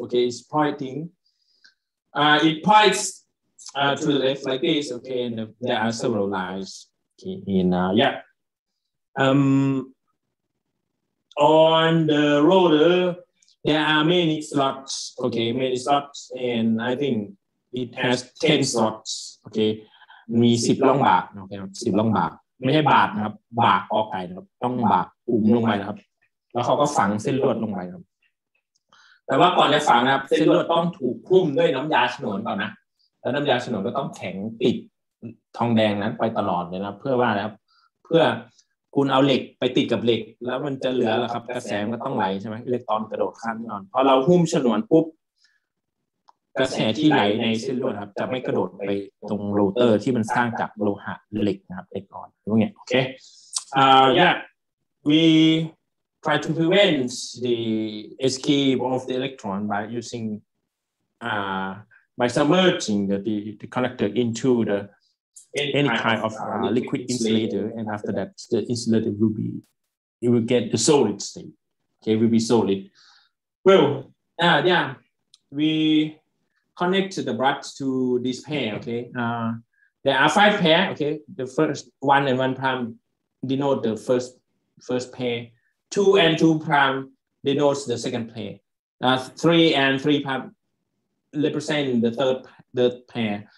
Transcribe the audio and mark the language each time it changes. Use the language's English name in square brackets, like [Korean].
[English] Okay, it's pointing. It points to the left like this. Okay, and there are several lines. Okay, yeah. On the rotor, there are many slots. Okay, many slots, and I think it has 10 slots. [Thai] Okay, มี10 ร่องบากนะครับ10 ร่องบากไม่ใช่บากนะครับบากกอไก่นะครับต้องบากปุ่มลงไปนะครับแล้วเขาก็ฝังเส้นลวดลงไปครับแต่ว่าก่อนจะฝังนะครับเส้นลวดต้องถูกคลุ้มด้วยน้ำยาฉนวนก่อนนะแล้วน้ำยาฉนวนก็ต้องแข็งติดทองแดงนั้นไปตลอดเลยนะเพื่อว่านะครับเพื่อคุณเอาเหล็กไปติดกับเหล็กแล้วมันจะเหลือแล้วครับกระแสมันก็ต้องไหลใช่ไหมอิเล็กตรอนกระโดดข้ามแน่นอนพอเราหุ้มฉนวนปุ๊บ กระแสที่ไหลในเส้นลวดครับจะไม่กระโดดไปตรงโรเตอร์ที่มันสร้างจากโลหะเหล็กนะครับเหล็กอ่อนพวกนี้โอเค [English] yeah we try to prevent the escape of the electron by using by submerging the conductor into the any kind of liquid insulator, and after that the insulator will get the solid state. Okay, will be solid. Well, yeah, we connect the brushes to this pair. Okay, there are 5 pair. Okay, the first 1 and 1 prime denote the first pair. 2 and 2 prime denotes the second pair. 3 and 3 prime represent the third pair.